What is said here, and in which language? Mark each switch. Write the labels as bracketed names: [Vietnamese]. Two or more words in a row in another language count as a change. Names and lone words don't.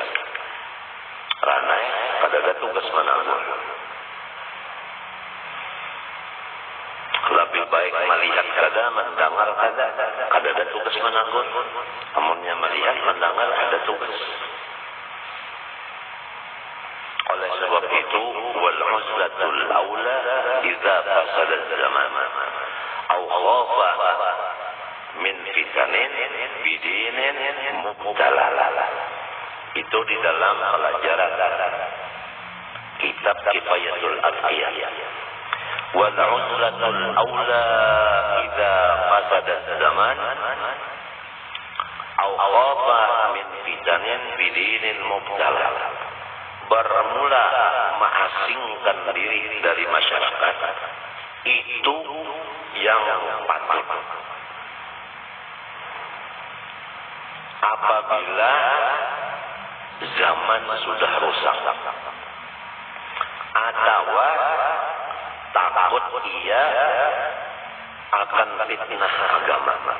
[Banjar] Karena kada ada tugas menakur. Lebih baik melihat kada, mendengar kada ada tugas menakur. Amunnya melihat, mendengar ada tugas. Oleh sebab itu, [Arabic] والعزلة أولى إذا فسد زمان أو خاف من فتن بدين مبتلى. [Indonesian] Itu di dalam pelajaran kitab Kifayatul Adhiyah. [Arabic] والعزلة أولى إذا فسد زمان أو خاف من فتن بدين مبتلى. [Indonesian] Bermula mengasingkan diri dari masyarakat itu yang patut. Apabila zaman sudah rusak atau takut ia akan fitnah agama.